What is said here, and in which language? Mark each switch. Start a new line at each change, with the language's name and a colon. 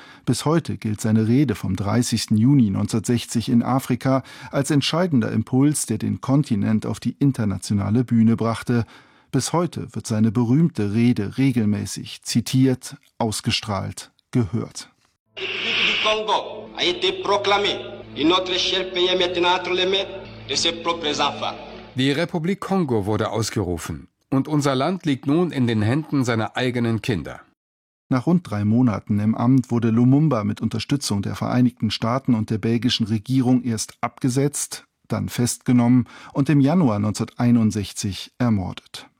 German: Bis heute gilt seine Rede vom 30. Juni 1960 in Afrika als entscheidender Impuls, der den Kontinent auf die internationale Bühne brachte. Bis heute wird seine berühmte Rede regelmäßig zitiert, ausgestrahlt, gehört. Die Republik des Kongo
French: a été proclamée et notre cher pays est maintenant entre les mains de ses propres enfants.
German: Die Republik Kongo wurde ausgerufen und unser Land liegt nun in den Händen seiner eigenen Kinder. Nach rund 3 Monaten im Amt wurde Lumumba mit Unterstützung der Vereinigten Staaten und der belgischen Regierung erst abgesetzt, dann festgenommen und im Januar 1961 ermordet.